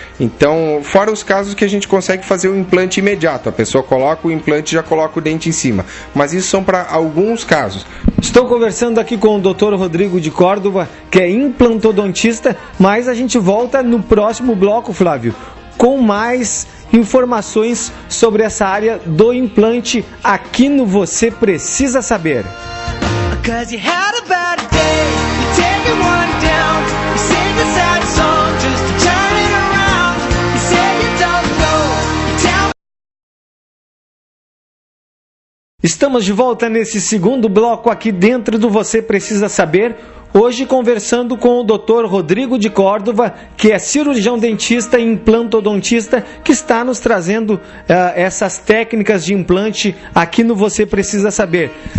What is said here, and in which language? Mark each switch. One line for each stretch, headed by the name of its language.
Portuguese: Então, fora os casos que a gente consegue fazer o implante imediato, a pessoa coloca o implante e já coloca o dente em cima, mas isso são para alguns casos. Estou conversando aqui com o Dr. Rodrigo de Córdova, que é implantodontista, mas a gente volta no próximo bloco, Flávio, com mais informações sobre essa área do implante aqui no Você Precisa Saber.
English: Cause you had a bad day, you're taking one down, you sing a sad song just to turn it around, you say you don't know, you tell...
Portuguese: Estamos de volta nesse segundo bloco aqui dentro do Você Precisa Saber, hoje conversando com o Dr. Rodrigo de Córdova, que é cirurgião dentista e implantodontista, que está nos trazendo essas técnicas de implante aqui no Você Precisa Saber.